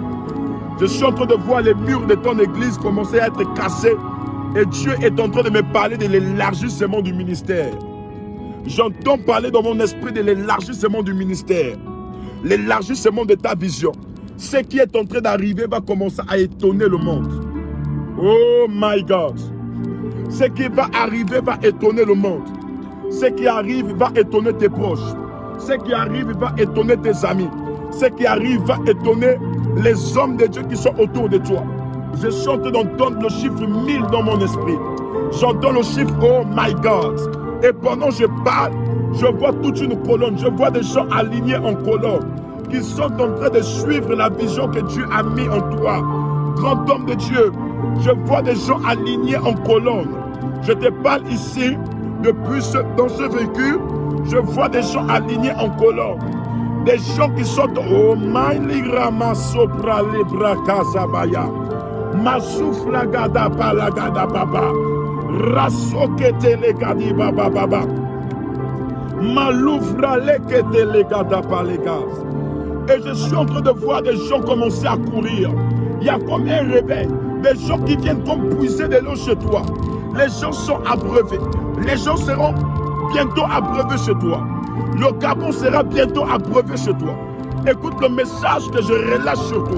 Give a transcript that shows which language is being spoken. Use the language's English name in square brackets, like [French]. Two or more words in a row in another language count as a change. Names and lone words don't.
[French] Je suis en train de voir les murs de ton église commencer à être cassés. Et Dieu est en train de me parler de l'élargissement du ministère. J'entends parler dans mon esprit de l'élargissement du ministère. L'élargissement de ta vision. Ce qui est en train d'arriver va commencer à étonner le monde. [English] Oh my God. [French] Ce qui va arriver va étonner le monde. Ce qui arrive va étonner tes proches. Ce qui arrive va étonner tes amis. Ce qui arrive va étonner les hommes de Dieu qui sont autour de toi. Je suis en train d'entendre le chiffre 1000 dans mon esprit. J'entends le chiffre [English] oh my God. [French] Et pendant que je parle, je vois toute une colonne. Je vois des gens alignés en colonne qui sont en train de suivre la vision que Dieu a mis en toi. Grand homme de Dieu, je vois des gens alignés en colonne. Je te parle ici, depuis dans ce véhicule, je vois des gens alignés en colonne. Des gens qui sont oh my rama sopra libra kasabaya. Masufla gada palagada baba. Rasokete legadi baba baba. Maloufra lekete legada palegas. Et je suis en train de voir des gens commencer à courir. Il y a comme un réveil. Des gens qui viennent comme puiser de l'eau chez toi. Les gens sont abreuvés. Les gens seront bientôt abreuvés chez toi. Le Gabon sera bientôt abreuvé chez toi. Écoute le message que je relâche sur toi.